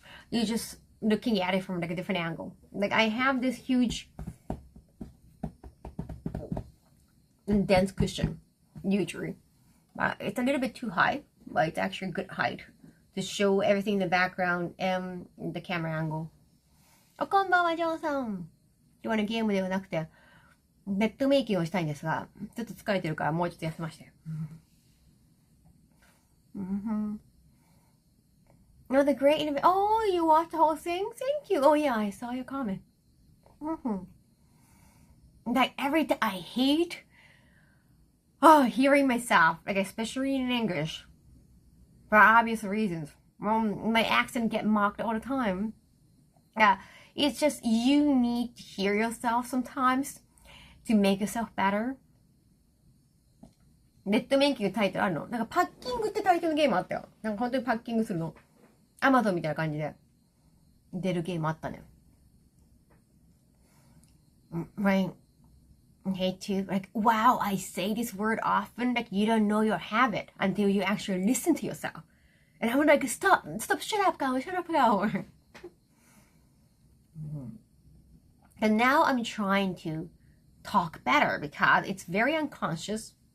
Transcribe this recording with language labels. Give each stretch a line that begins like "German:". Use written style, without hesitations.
English: You're just looking at it from like a different angle. Like I have this huge dense cushion, usually. It's a little bit too high, but it's actually good height to show everything in the background and the camera angle.
Japanese: おこんばんは、ジョーさん。今日はね、ゲームではなくて、ベッドメイキングをしたいんですが、ちょっと疲れてるからもうちょっと休まして。
English: Oh, the great innovation. Oh, you watched the whole thing? Thank you. Oh, yeah, I saw your comment. Like, every time, I hate hearing myself, like, especially in English, for obvious reasons. My accent get mocked all the time. Yeah, it's just, you need to hear yourself sometimes to make yourself better.
Japanese: レッドメイキングタイトルあるの？なんかパッキングってタイトルのゲームあったよ。なんか本当にパッキングするの。アマゾンみたいな感じで出るゲームあったね。
English: Right. Hate to, like, wow, I say this word often, like you don't know your habit until you actually listen to yourself. And I'm like, stop, shut up, Kaho. And now I'm trying to talk better because it's very unconscious.